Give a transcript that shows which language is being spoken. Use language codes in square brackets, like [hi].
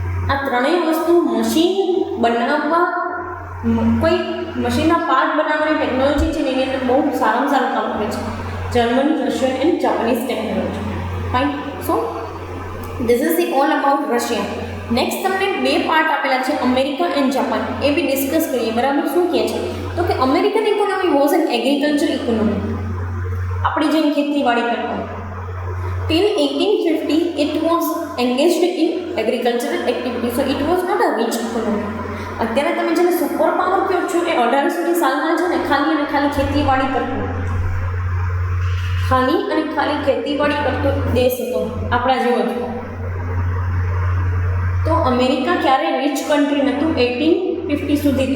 [gu] આ ત્રણેય વસ્તુ મશીન બનાવવા, કોઈ મશીનના પાર્ટ બનાવવાની ટેકનોલોજી છે ને એની અંદર બહુ સારામાં સારું કામ કરે છે German, Russian and Japanese technology. Fine. So [en] This is the all about Russia. [gu] Next તમને બે પાર્ટ આપેલા છે, America and Japan, A B discuss કરીએ. બરાબર, શું કહે છે તો કે [en] American economy was an agriculture economy, [gu] આપણી જેમ ખેતીવાડી કરતા. [en] Till 1850 it was engaged in agricultural activity, so it was not a rich economy. [gu] અત્યારે તમે જેને સુપર પાવર કહો છો એ 1800ની સાલમાં છે ને ખાલી અને ખાલી ખેતીવાડી કરતું, ખાલી અને ખાલી ખેતીવાડી કરતો દેશ હતો આપણા જેવો જ. તો અમેરિકા ક્યારે રિચ કન્ટ્રી નહોતું 1850 સુધી.